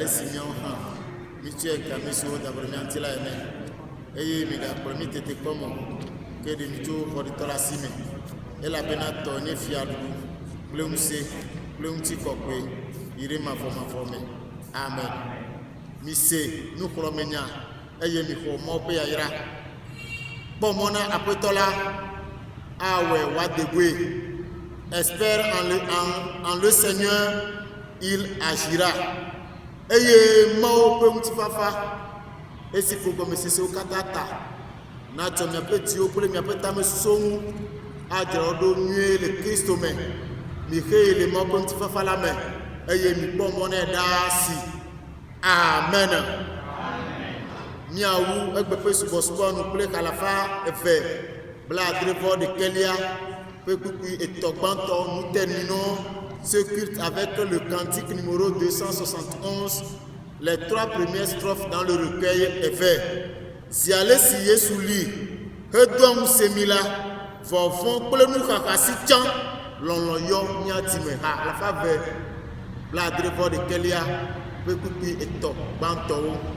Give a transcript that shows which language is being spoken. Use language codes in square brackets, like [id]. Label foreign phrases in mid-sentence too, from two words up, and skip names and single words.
[ee] si míawo hã mítsɔe ka mí siwo da vo ɖe mía ŋuti la ene eye migakplɔ mí tete kpɔmɔ ke ɖe mi tso xɔɖitɔ la si me elabena tɔ nye fiaɖuɖu kple ŋusẽ kple ŋuti kɔkɔe yi ɖe mavɔmavɔ me amen mise nuxlɔmenya eye mixɔ mɔ ƒe yayra kpɔ mɔ na aƒetɔ la awɔe woadegoe [fr] espère en le Seigneur il agira [ee] eye mawo ƒe ŋutifafa esi ƒo gɔmesesewo katã ta natsɔ miaƒe dziwo kple miaƒe tamesusuwo ŋu adzra wo ɖo nyuie le Kristo me mixee le mawo ƒe ŋutifafa la me eye mikpɔ mɔ nɛ ɖaa si amen miawu egbe ƒe subɔsubɔnu kple xalafa eve blaadrevɔ ɖekelia ƒe kpukpui etɔ̃ gbãtɔ nuteninɔ [fr] ce culte avec le cantique numéro 271 les 3 premières strophes dans le recueil est fait [ee] ziale si Yesu li hedoa ŋusẽ mi la vɔvɔ̃ kple nuxaxa si tsã lɔlɔ yɔ míadi me ha alafa ve blaadrevɔ ɖekelia ƒe kpukpui etɔ̃ gbãtɔwo.